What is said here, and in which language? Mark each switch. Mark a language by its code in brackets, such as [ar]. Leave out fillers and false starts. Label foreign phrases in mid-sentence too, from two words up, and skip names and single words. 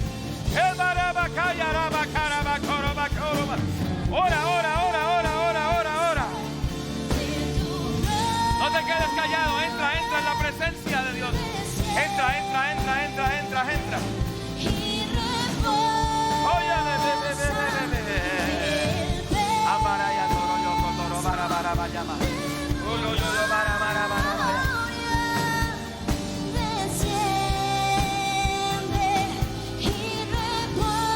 [es] Ora, ora, ora, ora, ora, ora, ora. No te quedes callado, entra, entra en la presencia de Dios. Entra, entra, entra, entra, entra, entra. Y rebosa Oye, Amaraya toro yo toro bara bara bayama. Ulo yo bara bara bara bara. desciende y rebosa